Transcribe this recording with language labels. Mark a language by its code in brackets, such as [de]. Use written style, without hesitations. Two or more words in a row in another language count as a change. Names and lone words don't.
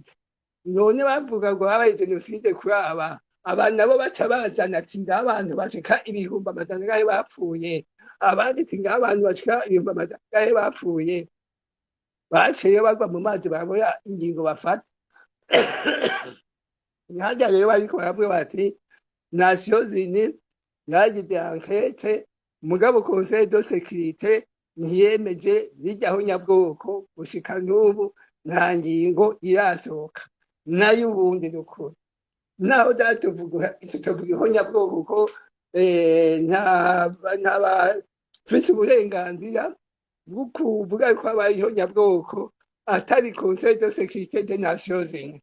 [rn] None bavuga ngo habaye genocide kuri aba nabo baca bazana ati ngabantu bashika 100,000 bapfuye, abandi ati ngabantu bashika 100,000 bapfuye. Baciye bagwa mu mazi baboya ingingo bafata. Nihajya rero bariko baravuga bati Nations Unies yagize enquête mugabo Conseil de sécurité ntiyemeje rijyaho nyabwoko gushika n'ubu nta ngingo irasohoka nayo ubundi rukuru naho datuvuga nyabwoko ko nta bafite uburenganzira bwo kuvuga ko habayeho nyabwoko atari Conseil de sécurité des Nations Unies.